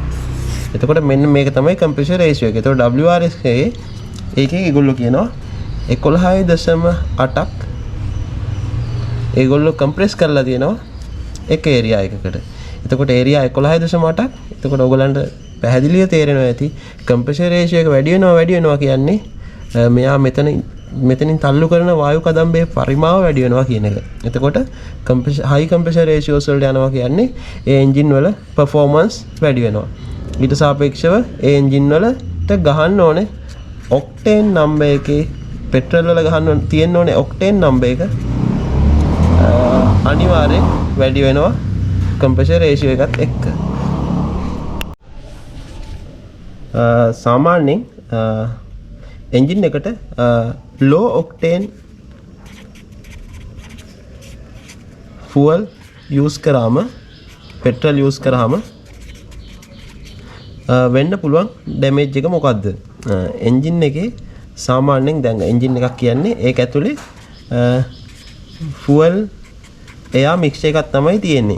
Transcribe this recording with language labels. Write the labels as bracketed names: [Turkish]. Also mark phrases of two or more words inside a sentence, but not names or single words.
[Sinhala] එතකොට මෙන්න මේක තමයි [English] compressor ratio [Sinhala] එක. එතකොට WRS එකේ ඒගොල්ලෝ කියනවා 11.8ක් ඒගොල්ලෝ compress කරලා තියෙනවා එක area එකකට. එතකොට area 11.8ක්. එතකොට ඔයගලන්ට පැහැදිලිව තේරෙනවා ඇති [English] compressor ratio [Sinhala] එක වැඩි වෙනවා කියන්නේ මෙයා මෙතනින් තල්ලු කරන වායු කදම්බේ පරිමාව වැඩි වෙනවා කියන එක. එතකොට [English] high compressor ratios [Sinhala] වලට යනවා කියන්නේ ඒ එන්ජින් වල performance වැඩි වෙනවා. ඊට සාපේක්ෂව ඒ එන්ජින් වලට ගහන්න ඕනේ [English] octane number [Sinhala] එකේ petrol වල ගහන්න තියෙන්න ඕනේ [English] octane number [Sinhala] එක අනිවාර්යෙන් වැඩි වෙනවා [English] compressor ratio [Sinhala] එකත් එක්ක. සාමාන්‍යයෙන් එන්ජින් එකට [English] low octane fuel use [Sinhala] කරාම [English] petrol use [Sinhala] කරාම වෙන්න පුළුවන් damage එක මොකද්ද? එන්ජින් එකේ සාමාන්‍යයෙන් දැන් එන්ජින් එකක් කියන්නේ ඒක ඇතුලේ [English] fuel air mixture [Sinhala] එකක් තමයි තියෙන්නේ.